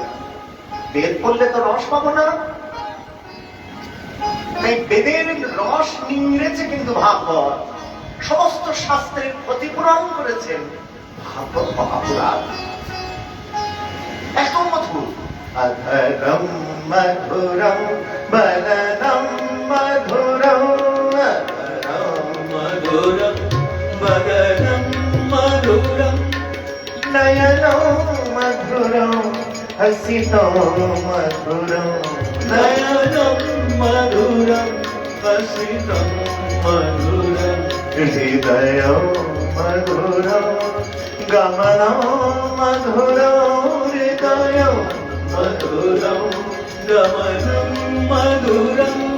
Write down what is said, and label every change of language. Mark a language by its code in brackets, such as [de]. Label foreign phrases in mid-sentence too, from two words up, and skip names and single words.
[bn] বেদ পড়লে তো রস পাবো না, তাই বেদের রস নিংড়েছে কিন্তু ভাগবত, সমস্ত শাস্ত্রের ক্ষতিপূরণ করেছেন ভাগবত মহাপুরাণ। এত মধুর। [sa] অধরম মধুরম বদনম মধুরম, অধরম মধুরম বদনম মধুরম, নয়নম মধুরম হসিতম মধুরম, নয়নম মধুরম হসিতম মধুরম, হৃদয়ম মধুরম গমনম মধুরম, হৃদয়ম মধুরম গমনম মধুরম,